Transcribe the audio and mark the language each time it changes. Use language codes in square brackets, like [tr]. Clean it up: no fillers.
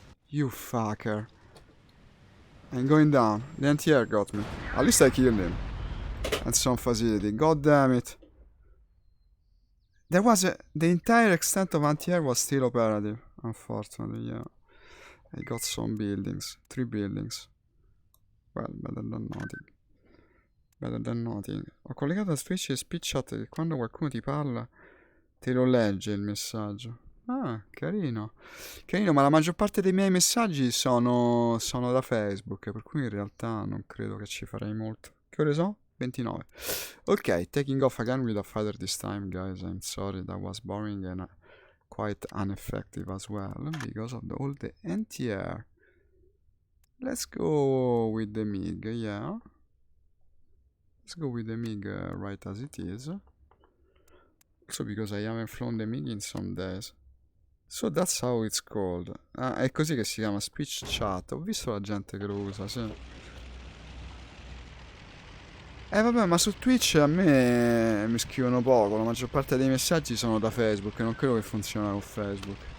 [en] You fucker. I'm going down. The anti-air got me. At least I killed him. And some facility. God damn it. There was the entire extent of anti-air was still operative. Unfortunately, yeah. I got some buildings. 3 buildings. Well, better than nothing. Better than nothing. [it] Ho collegato a Twitch e speech chat che quando qualcuno ti parla te lo legge il messaggio. Ah, carino. Carino, ma la maggior parte dei miei messaggi sono da Facebook, per cui in realtà non credo che ci farei molto. Che ore sono? 29. [en] Ok, taking off again with a fighter this time, guys. I'm sorry, that was boring and quite ineffective as well because of all the anti-air. Let's go with the MiG, yeah. Let's go with the MiG right as it is. Also because I haven't flown the MiG in some days. So that's how it's called. [it] Ah, è così che si chiama, speech chat. Ho visto la gente che lo usa, sì. Vabbè, ma su Twitch a me mi scrivono poco. La maggior parte dei messaggi sono da Facebook. Non credo che funziona con Facebook.